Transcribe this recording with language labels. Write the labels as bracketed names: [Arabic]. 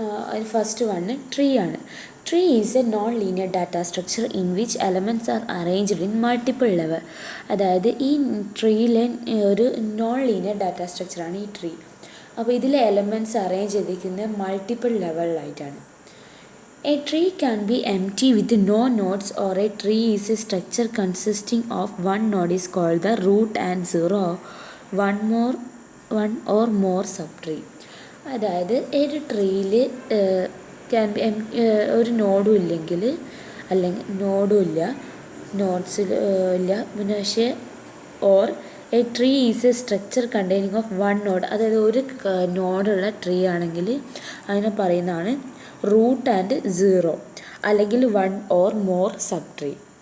[Malayalam] അതിൽ first one tree ആണ്. [English] Tree is a non linear data structure in which elements are arranged in multiple level. [Malayalam] അതായത് ഈ ട്രീയിലെ ഒരു നോൺ ലീനിയർ ഡാറ്റ സ്ട്രക്ചറാണ് ഈ ട്രീ. അപ്പോൾ ഇതിലെ എലമെൻറ്റ്സ് അറേഞ്ച് ചെയ്തിരിക്കുന്നത് multiple ലെവലിലായിട്ടാണ്. [English] A tree can be empty with no nodes, or a tree is a structure consisting of one node is called the root and zero one or more subtree. [Malayalam] അതായത് ഒരു ട്രീയിൽ can be ഒരു നോഡും ഇല്ലെങ്കിൽ അല്ലെങ്കിൽ നോഡും ഇല്ല നോട്ട്സിൽ ഇല്ല പിന്നെ പക്ഷേ [English] or a tree is a structure containing of one node, [Malayalam] അതായത് ഒരു നോഡുള്ള ട്രീ ആണെങ്കിൽ അതിനെ പറയുന്നതാണ് റൂട്ട് ആൻഡ് സീറോ അല്ലെങ്കിൽ one or more sub tree.